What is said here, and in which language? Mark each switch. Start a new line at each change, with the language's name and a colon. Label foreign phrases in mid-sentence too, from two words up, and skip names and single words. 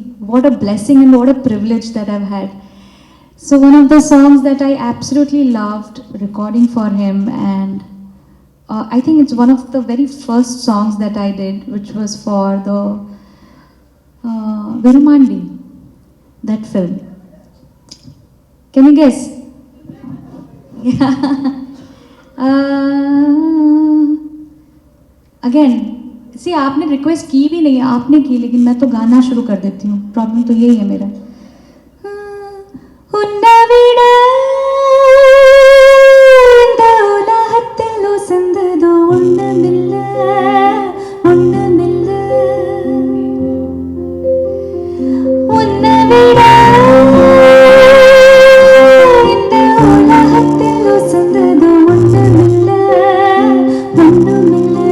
English: What a blessing and what a privilege that I've had. So one of the songs that I absolutely loved recording for him, and I think it's one of the very first songs that I did, which was for the Virumandi, that film. Can you guess? again see
Hindi: आपने रिक्वेस्ट की भी नहीं, आपने की, लेकिन मैं तो गाना शुरू कर देती हूँ. प्रॉब्लम तो यही है मेरा.
Tamil: ഉന്നവിട இந்த உலகத்தில் உசந்ததோ ஒண்ணுமில்ல ஒண்ணுமில்ல உன்னவிட இந்த உலகத்தில் உசந்ததோ ஒண்ணுமில்ல ஒண்ணுமில்ல